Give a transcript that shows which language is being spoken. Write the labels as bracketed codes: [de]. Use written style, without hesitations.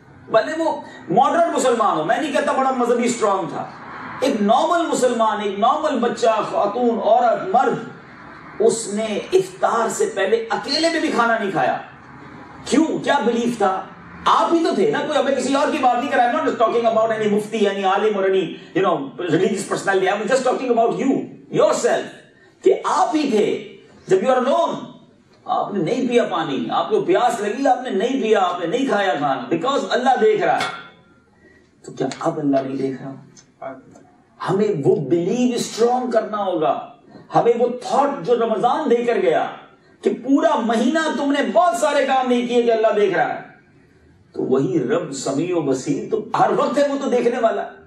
[ur] بھلے وہ ماڈرن مسلمان ہو، میں نہیں کہتا بڑا مذہبی اسٹرانگ تھا، ایک نارمل مسلمان، ایک نارمل بچہ، خاتون، عورت، مرد، اس نے افطار سے پہلے اکیلے میں بھی کھانا نہیں کھایا. کیوں؟ کیا بلیف تھا؟ آپ ہی تو تھے نا، کوئی ہمیں کسی اور کی بات نہیں کر رہا. [en] I'm not just talking about any mufti, any alim or any religious personality. I'm just talking about you, yourself. [ur] کہ آپ ہی تھے جب [en] you are alone. [ur] آپ نے نہیں پیا پانی، آپ کو پیاس لگی، آپ نے نہیں پیا، آپ نے نہیں کھایا کھانا، بیکاز اللہ دیکھ رہا ہے. تو کیا اب اللہ نہیں دیکھ رہا؟ ہمیں وہ بلیو اسٹرانگ کرنا ہوگا. ہمیں وہ تھاٹ جو رمضان دے کر گیا کہ پورا مہینہ تم نے بہت سارے کام نہیں کیے کہ اللہ دیکھ رہا ہے، تو وہی رب سمیع و بصیر تو ہر وقت ہے، وہ تو دیکھنے والا.